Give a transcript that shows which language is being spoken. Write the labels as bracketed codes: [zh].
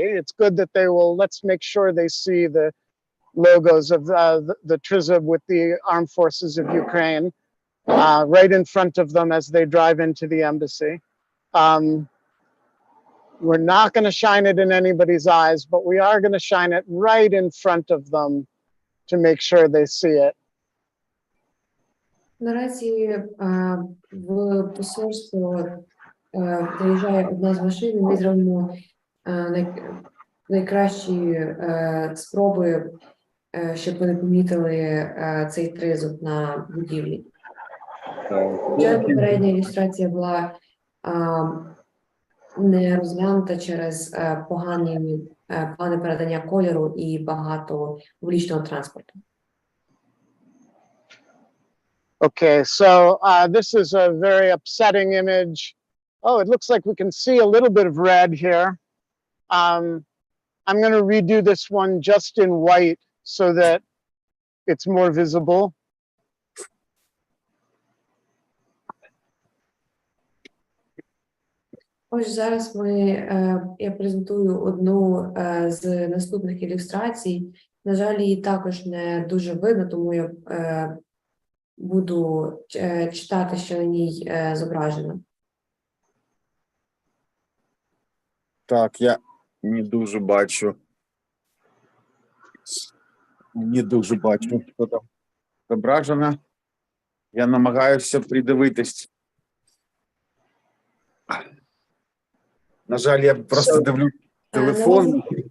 [en] It's good that they will, let's make sure they see the logos of the trizub with the armed forces of Ukraine right in front of them as they drive into the embassy. We're not going to shine it in anybody's eyes, but we are going to shine it right in front of them to make sure they see it. [uk] Наразі в посольство приїжджає одна з машин, і ми зробимо найкращі спроби, щоб вони помітили цей тризуб на будівлі. Вже попередня ілюстрація була не розглянута через погані плани передання кольору і багато публічного транспорту. [en] Okay, so this is a very upsetting image. Oh, it looks like we can see a little bit of red here. I'm going to redo this one just in white so that it's more visible. [uk] Ось зараз я презентую одну з наступних ілюстрацій. На жаль, її також не дуже видно, тому я буду читати, що на ній зображено. Так, я не дуже бачу. Не дуже бачу, що там зображено. Я намагаюся придивитись. На жаль, я просто дивлюсь телефон.